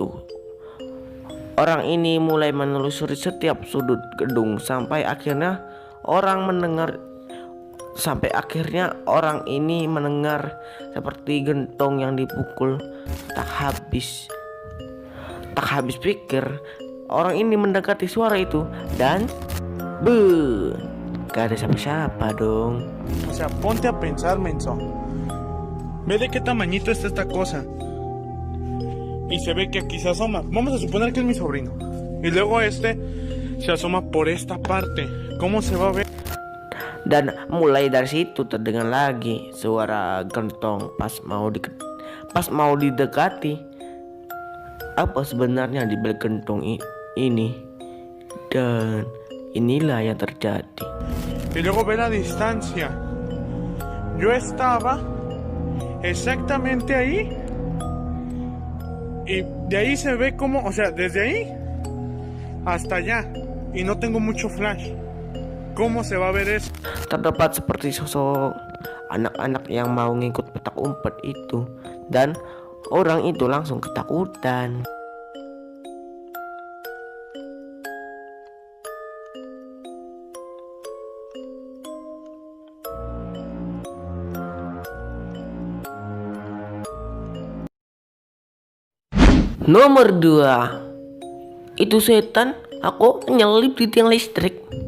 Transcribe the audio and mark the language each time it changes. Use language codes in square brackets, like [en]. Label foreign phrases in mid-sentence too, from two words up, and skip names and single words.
[id] Orang ini mulai menelusuri setiap sudut gedung sampai akhirnya orang ini mendengar seperti gentong yang dipukul. Tak habis pikir, orang ini mendekati suara itu dan gak ada siapa-siapa dong. [es] O sea, ponte a pensar, menso. Ve de qué tamañito está esta cosa. y se ve que aquí se asoma. Vamos a suponer que es mi sobrino. Y luego se asoma por esta parte. ¿Cómo se va a ver? [id] Dan mulai dari situ terdengar lagi suara gentong pas mau didekati. Apa sebenarnya di balik gentong ini? Dan inilah yang terjadi. [es] Y luego ve la distancia. Yo estaba exactamente ahí. Y de ahí se ve como, o sea, desde ahí hasta allá. Y no tengo mucho flash. ¿Cómo se va a ver eso? [id] Terdapat seperti sosok anak-anak yang mau ngikut petak umpet itu, dan orang itu langsung ketakutan. Nomor 2, itu setan aku nyelip di tiang listrik.